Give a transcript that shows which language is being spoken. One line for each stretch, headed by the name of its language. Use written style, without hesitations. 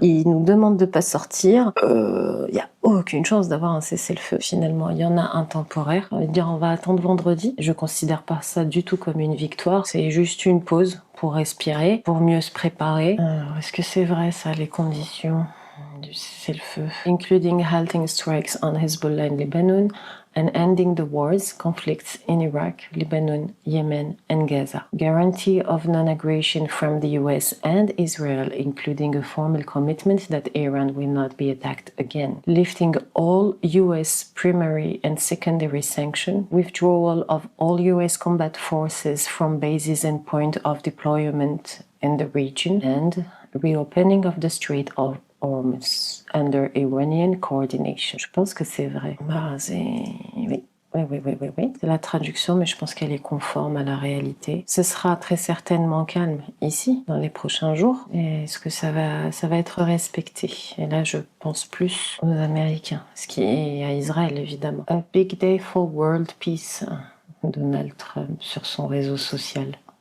French: Ils nous demandent de pas sortir. Il y a aucune chance d'avoir un cessez-le-feu. Finalement, il y en a un temporaire. On va dire, on va attendre vendredi. Je considère pas ça du tout comme une victoire. C'est juste une pause pour respirer, pour mieux se préparer. Alors, est-ce que c'est vrai ça, les conditions du cessez-le-feu?
English: Including halting strikes on Hezbollah in Lebanon and ending the wars, conflicts in Iraq, Lebanon, Yemen and Gaza. Guarantee of non-aggression from the US and Israel, including a formal commitment that Iran will not be attacked again. Lifting all US primary and secondary sanctions, withdrawal of all US combat forces from bases and point of deployment in the region, and reopening of the Strait of Hormuz under Iranian coordination.
French: Je pense que c'est vrai. Ah, oui. Oui. C'est la traduction, mais je pense qu'elle est conforme à la réalité. Ce sera très certainement calme ici, dans les prochains jours. Et est-ce que ça va être respecté? Et là, je pense plus aux Américains, ce qui est à Israël, évidemment.
English: A big day for world peace. Donald Trump
French: sur son réseau social.